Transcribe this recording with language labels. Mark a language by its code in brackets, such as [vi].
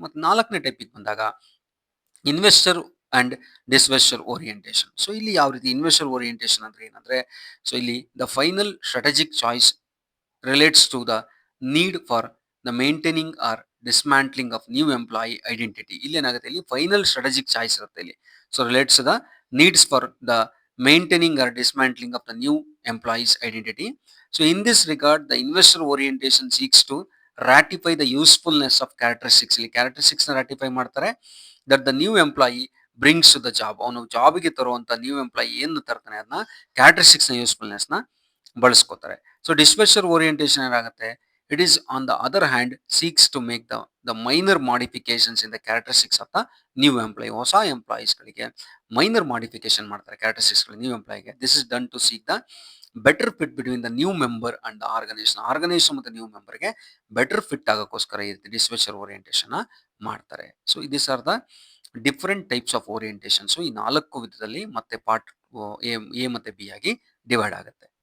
[kn] ಮತ್ತು 4ನೇ ಟೈಪಿಗೆ ಬಂದಾಗ ಇನ್ವೆಸ್ಟರ್ ಅಂಡ್ ಡಿಸ್ವೆಸ್ಟರ್ ಓರಿಯೆಂಟೇಷನ್. ಸೊ ಇಲ್ಲಿ ಯಾವ ರೀತಿ ಇನ್ವೆಸ್ಟರ್ ಓರಿಯೆಂಟೇಷನ್ ಅಂದ್ರೆ ಏನಂದ್ರೆ, ಸೊ ಇಲ್ಲಿ [en] The final strategic choice relates to the need for the maintaining or dismantling of new employee identity. [kn] ಇಲ್ಲಿ ಏನಾಗುತ್ತೆ, ಇಲ್ಲಿ ಫೈನಲ್ ಸ್ಟ್ರಾಟಜಿಕ್ ಚಾಯ್ಸ್ ಇರುತ್ತೆ ಇಲ್ಲಿ. [en] So relates the needs for the maintaining or dismantling of the new employees identity. So in this regard the investor orientation seeks to ratify the usefulness of characteristics. ಇಲ್ಲಿ characteristics ನ ratify ಮಾಡ್ತಾರೆ that the new employee brings to the job. [kn] ಅವನು ಜಾಬ್ಗೆ ತರುವಂತ new employee ಏನು ತರ್ತಾನೆ ಅದನ್ನ characteristics ನ usefulness ನ ಬಳಸ್ಕೋತಾರೆ. [en] So divester orientation ಏನಾಗುತ್ತೆ, it is on the other hand seeks to make the minor modifications in the characteristics of the new employee. [kn] ಹೊಸ employees ಗಳಿಗೆ minor modification ಮಾಡ್ತಾರೆ characteristics ಗಳು new ಎಂಪ್ಲಾಯಿಗೆ. [en] this is done to seek the better fit between the new member and the organisation [kn] ಮತ್ತು new ಮೆಂಬರ್ಗೆ better fit ಆಗೋಕ್ಕೋಸ್ಕರ ಈ ರೀತಿ ಡಿಸ್ವೆಸ್ಟರ್ orientation ಮಾಡ್ತಾರೆ. [en] So this are the different types of orientation. [kn] ಈ 4 ವಿಧದಲ್ಲಿ ಮತ್ತೆ part A ಮತ್ತೆ B ಆಗಿ divide ಆಗುತ್ತೆ.